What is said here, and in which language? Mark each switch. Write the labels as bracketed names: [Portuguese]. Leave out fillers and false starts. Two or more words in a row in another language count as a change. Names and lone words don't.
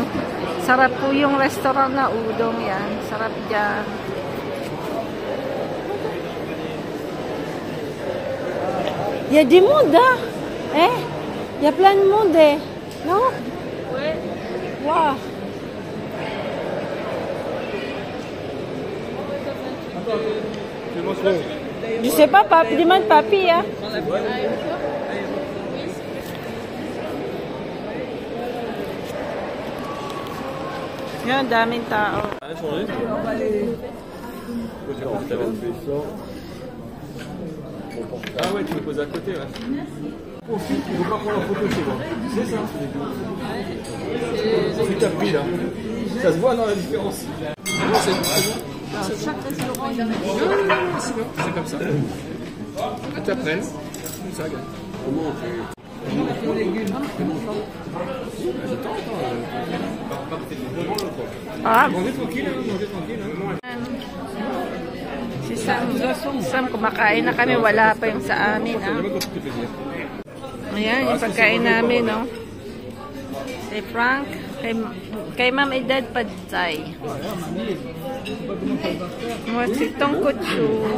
[Filipino] Sarap po yung restaurant na Udong. Yan, sarap dyan. [French] Il y a du monde, hein? Il y a plein de monde, non? Oui. Wow. Je sais pas, demande papi, hein? [Filipino] Yan, daming tao. [French] Ah ouais, tu me poses à côté, ouais. Profite, il ne faut pas prendre la photo chez moi. C'est ça. C'est ce que tu as pris là. Ça se voit dans la différence. Non, c'est bon. Chaque restaurant, il y a un. C'est comme ça. Tu apprennes. Comme ça, regarde. Comment on fait? Mangez tranquille, mangez tranquille. [Filipino] Si Sam, kumakain na kami, wala pa yung sa amin. Ayan, yung pagkain namin, no? Si Frank, kay Ma'am Edad Padsay. Si Tongkutsu.